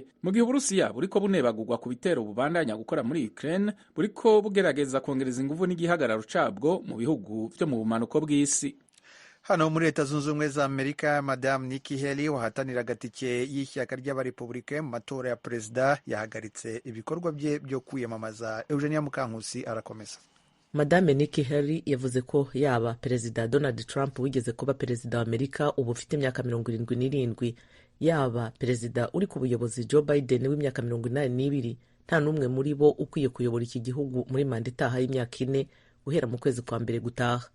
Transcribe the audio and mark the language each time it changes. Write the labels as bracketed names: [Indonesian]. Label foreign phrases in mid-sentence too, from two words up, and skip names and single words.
[Rundi] Mu gihe Uburusiya buriko bunebagurwa ku bitero bubandanya gukora muri Ukraine, buriko bugerageza kongereza inguvu n'igihagararo cabwo mu bihugu vyo mu bumanuko bw'isi. [Kinyarwanda] Hano muri Leta Zunze Ubumwe za Amerika, Madame Nikki Haley wahatanira agatike y'ishyaka ry'abarepublike mu matora ya perezida yahagaritse ibikorwa bye byo kwiyamamaza. Eugenia Mukankusi arakomeza. Madame Nikki Haley yavuze ko yaba Perezida Donald Trump wigeze kuba perezida wa Amerika ubu ufite imyaka 77, yaba perezida uri ku buyobozi Joe Biden w'imyaka 82, nta n'umwe muri bo ukwiye kuyobora iki gihugu muri manda itaha y'imyaka 4 guhera mu kwezi kwa mbere gutaha.